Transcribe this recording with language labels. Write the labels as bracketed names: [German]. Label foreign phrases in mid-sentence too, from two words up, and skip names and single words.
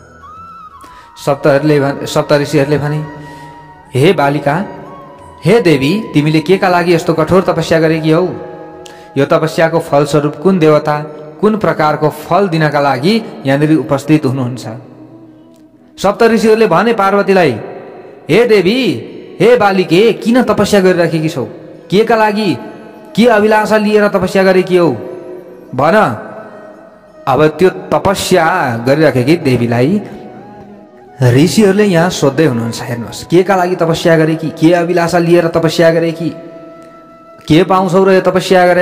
[Nepali] सप्तऋषिहरूले भने, हे बालिका, हे देवी, तिमीले केका लागि यस्तो कठोर तपस्या गरेकी हौ? यो तपस्याको फलस्वरूप कुन देवता कुन प्रकारको फल दिनका लागि यहाँनिर उपस्थित हुनुहुन्छ? सप्तऋषिहरूले भने पार्वतीलाई, हे देवी, हे बालिके, किन तपस्या गरिराखेकी छौ? के का लागि, के अभिलाषा लिएर तपस्या गरेकी हौ भन। अब त्यो तपस्या गरिराखेकी देवीलाई ऋषिहरूले यहाँ सोध्दै हुनुहुन्छ। हेर्नुहोस्, के का लागि तपस्या गरेकी, के अभिलाषा लिएर तपस्या गरेकी, के पाउँछौ र यो तपस्या गरेर?